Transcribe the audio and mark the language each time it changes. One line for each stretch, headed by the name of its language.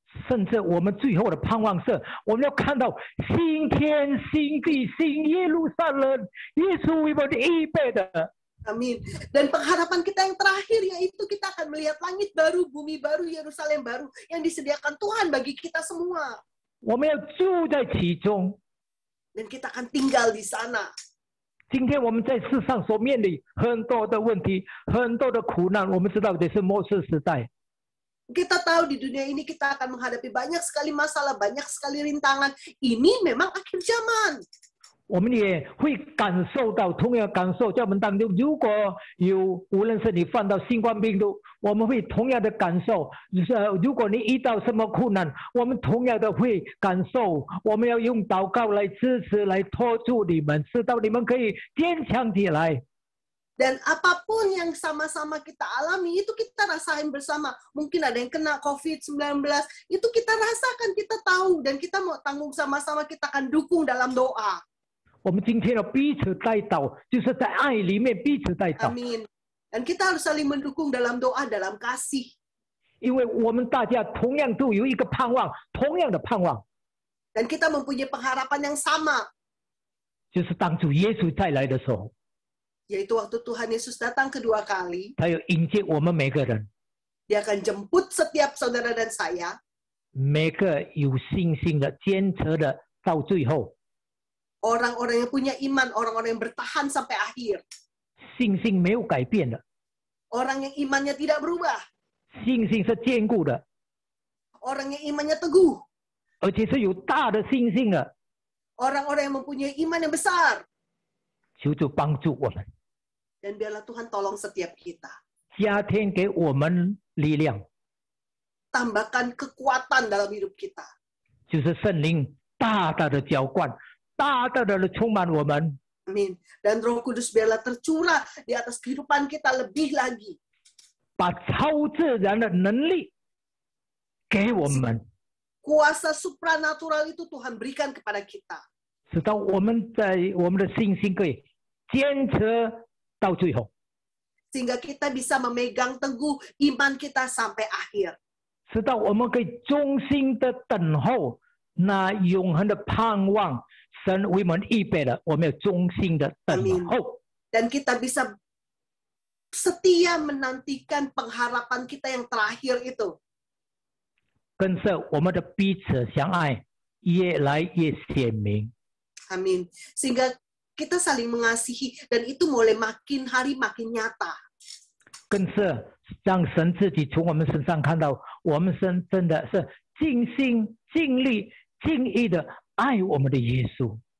Chinese: 甚至我们最后的盼望是，我们要看到新天新地新耶路撒冷，耶稣为我们预备的。
Indonesian: Amin. Dan pengharapan kita yang terakhir yaitu kita akan melihat langit baru, bumi baru, Yerusalem baru yang disediakan Tuhan bagi kita semua.
Chinese: 我们要住在其中。
Indonesian: Dan kita akan tinggal di sana.
Chinese: 今天我们在世上所面临很多的问题，很多的苦难，我们知道这是末世时代。
Indonesian: Kita tahu di dunia ini kita akan menghadapi banyak sekali masalah, banyak sekali rintangan. Ini memang akhir zaman.
Chinese: 我们也会感受到同样感受，在我们当中，如果有无论是你犯到新冠病毒，我们会同样的感受。如果你遇到什么困难，我们同样的会感受。我们要用祷告来支持，来托住你们，直到你们可以坚强起来。
Indonesian: Dan apapun yang sama-sama kita alami, itu kita rasain bersama. Mungkin ada yang kena COVID-19, itu kita rasakan, kita tahu, dan kita mau tanggung sama-sama, kita akan dukung dalam doa.
Chinese: 我们今天要彼此带祷，就是在爱里面彼此带祷。
Indonesian: Amin. Dan kita harus saling mendukung dalam doa, dalam kasih.
Chinese: 因为我们大家同样都有一个盼望，同样的盼望，
Indonesian: Dan kita mempunyai pengharapan yang sama.
Chinese: 就是当主耶稣再来的时候，
Indonesian: Yaitu waktu Tuhan Yesus datang kedua kali,
Chinese: 他要迎接我们每个人，
Indonesian: Dia akan jemput setiap saudara dan saya.
Chinese: 每个有信心的、坚持的，到最后，
Indonesian: Orang-orang yang punya iman, orang-orang yang bertahan sampai akhir.
Chinese: 信心没有改变的，
Indonesian: Orang yang imannya tidak berubah.
Chinese: 信心是坚固的，
Indonesian: Orang yang imannya teguh.
Chinese: 而且是有大的信心的，
Indonesian: Orang-orang yang mempunyai iman yang besar.
Chinese: 求主帮助我们，
Indonesian: Dan biarlah Tuhan tolong setiap kita.
Chinese: 加添给我们力量，
Indonesian: Tambahkan kekuatan dalam hidup kita.
Chinese: 就是圣灵大大的浇灌，大大的充满我们，
Indonesian: Amin. Dan Roh Kudus biarlah tercurah di atas kehidupan kita lebih lagi.
Chinese: 把超自然的能力给我们。
Indonesian: Kuasa supranatural itu Tuhan berikan kepada kita.
Chinese: 直到我们在我们的信心可以坚持到最后，
Indonesian: Sehingga kita bisa memegang teguh iman kita sampai akhir.
Chinese: 直到我们可以忠心的等候那永恒的盼望，神为我们预备了，我们要忠心的等候。
Indonesian: Dan kita bisa setia menantikan pengharapan kita yang terakhir itu.
Chinese: 跟着我们的彼此相爱越来越显明。
Indonesian: Amin. Sehingga kita saling mengasihi dan itu mulai makin hari makin nyata.
Chinese: 更是让神自己从我们身上看到，我们真的是尽心、尽力、尽意的爱我们的耶稣。